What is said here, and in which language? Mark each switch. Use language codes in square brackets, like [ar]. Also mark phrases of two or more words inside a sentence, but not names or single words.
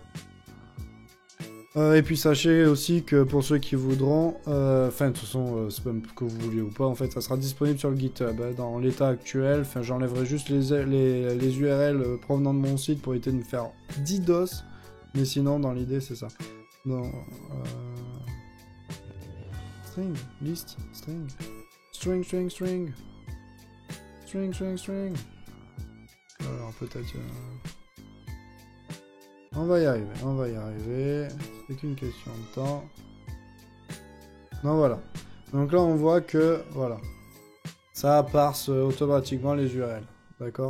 [fr] Et puis sachez aussi que pour ceux qui voudront, enfin de toute façon, c'est même que vous vouliez ou pas, en fait ça sera disponible sur le GitHub. Hein, dans l'état actuel, enfin j'enlèverai juste les URL provenant de mon site pour éviter de me faire 10 DOS. Mais sinon, dans l'idée, c'est ça. Dans, [en] string, list, string. String, string, string. String, string, string. [fr] Alors peut-être... On va y arriver, on va y arriver. C'est qu'une question de temps. Non, voilà. Donc là, on voit que, voilà. Ça parse automatiquement les URL. D'accord?